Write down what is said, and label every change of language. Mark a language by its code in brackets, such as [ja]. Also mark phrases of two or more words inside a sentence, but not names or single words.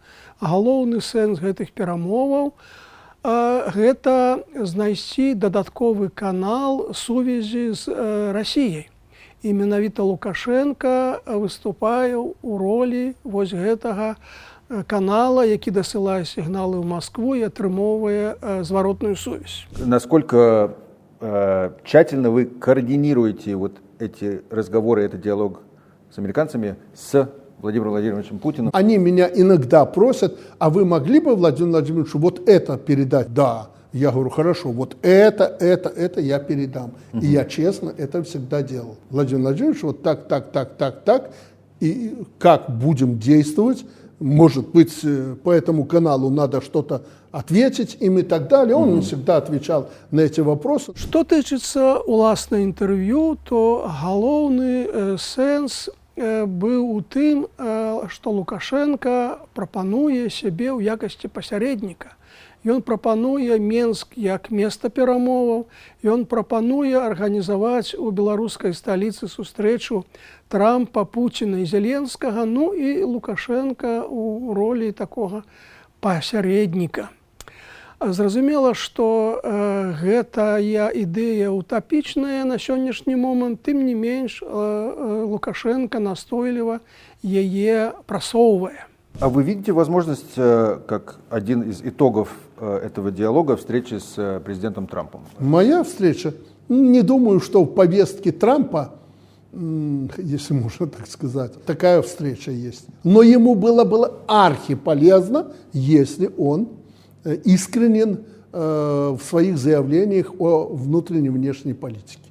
[be] Галоўны сэнс гэтых перамоваў гэта знайсці дадатковы канал сувязі з Расіяй. І менавіта Лукашенко выступае ў ролі вось гэтага канала, які дасылае сігналы ў Маскву і атрымоўвае зваротную сувязь. [ru] Насколько тщательно вы координируете вот эти разговоры, этот диалог с американцами, с Владимиром Владимировичем Путиным? Они меня иногда просят, а вы могли бы, Владимир Владимирович, вот это передать? Да. Я говорю, хорошо, вот это я передам. И я честно это всегда делал. Владимир Владимирович, вот так. И как будем действовать? Может быть, по этому каналу надо что-то ответить им и так далее. Он всегда отвечал на эти вопросы. [be] Што тычыцца уласна інтэрв'ю, то галоўны сэнс быў у тым, што Лукашенко прапануе сябе ў якасці пасярэдніка. Ён прапануе Менск як месца перамоваў, ён прапануе арганізаваць у беларускай сталіцы сустрэчу Трампа, Пуціна і Зеленскага, ну і Лукашенка у ролі такога пасярэдніка. Зразумела, што гэтая ідэя утапічная на сённяшні момант, тым не менш Лукашенко настойліва яе прасоўвае. [ru] А вы видите возможность, как один из итогов этого диалога, встречи с президентом Трампом? Моя встреча? Не думаю, что в повестке Трампа, если можно так сказать, такая встреча есть. Но ему было архиполезно, если он искренен в своих заявлениях о внутренней и внешней политике.